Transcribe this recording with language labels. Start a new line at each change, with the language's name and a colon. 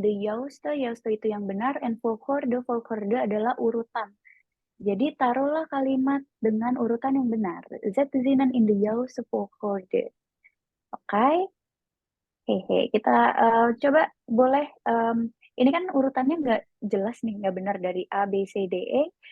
Indonesian: the juiste, juiste itu yang benar, and volgorde adalah urutan. Jadi taruhlah kalimat dengan urutan yang benar.
Dutch: Zet de zinnen in de juiste volgorde.
Indonesian: Oke. Hehe, kita coba boleh, ini kan urutannya nggak jelas nih, nggak benar dari A, B, C, D, E.